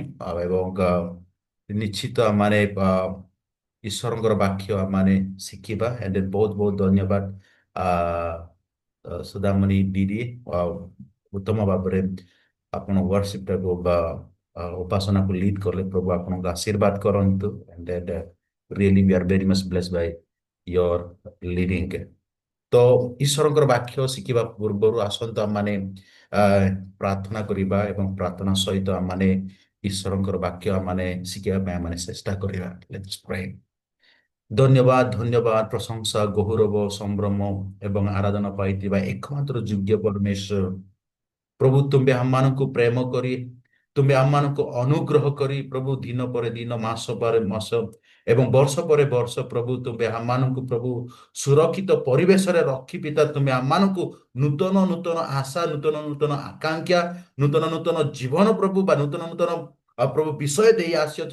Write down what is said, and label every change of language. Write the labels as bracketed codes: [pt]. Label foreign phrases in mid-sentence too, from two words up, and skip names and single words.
[or] ଏବଂ ନିଶ୍ଚିତ ମାନେ ଈଶ୍ୱରଙ୍କର ବାକ୍ୟ ମାନେ ଶିଖିବା। ଏଣ୍ଡ ବହୁତ ବହୁତ ଧନ୍ୟବାଦ ସୁଦାମଣି ଦିଦି, ଉତ୍ତମ ଭାବରେ ଆପଣ ୱାର୍ସିପଟାକୁ ବା ଉପାସନାକୁ ଲିଡ୍ କଲେ। ପ୍ରଭୁ ଆପଣଙ୍କୁ ଆଶୀର୍ବାଦ କରନ୍ତୁ। [en] And really we are very much blessed by your leading. [or] ତ ଈଶ୍ୱରଙ୍କର ବାକ୍ୟ ଶିଖିବା ପୂର୍ବରୁ ଆସନ୍ତୁ ଆମମାନେ ପ୍ରାର୍ଥନା କରିବା ଏବଂ ପ୍ରାର୍ଥନା ସହିତ ଆମମାନେ ଈଶ୍ୱରଙ୍କର ବାକ୍ୟ ଆମମାନେ ଶିଖିବା ପାଇଁ ଆମମାନେ ଚେଷ୍ଟା କରିବା। [en] Let's pray. [or] ଧନ୍ୟବାଦ ଧନ୍ୟବାଦ ପ୍ରଶଂସା ଗୌରବ ସମ୍ଭ୍ରମ ଏବଂ ଆରାଧନା ପାଇଥିବା ଏକମାତ୍ର ଯୋଗ୍ୟ ପରମେଶ୍ୱର ପ୍ରଭୁ, ତୁମ୍ଭେ ଆମମାନଙ୍କୁ ପ୍ରେମ କରି, ତୁମ୍ଭେ ଆମମାନଙ୍କୁ ଅନୁଗ୍ରହ କରି ପ୍ରଭୁ ଦିନ ପରେ ଦିନ, ମାସ ପରେ ମାସ ଏବଂ ବର୍ଷ ପରେ ବର୍ଷ ପ୍ରଭୁ ତୁମ୍ଭେ ଆମମାନଙ୍କୁ ପ୍ରଭୁ ସୁରକ୍ଷିତ ପରିବେଶରେ ରଖି ପିତା ତୁମେ ଆମମାନଙ୍କୁ ନୂତନ ନୂତନ ଆଶା, ନୂତନ ନୂତନ ଆକାଂକ୍ଷା, ନୂତନ ନୂତନ ଜୀବନ ପ୍ରଭୁ ବା ନୂତନ ନୂତନ ପ୍ରଭୁ ବିଷୟ ଦେଇ ଆସିଅଛ।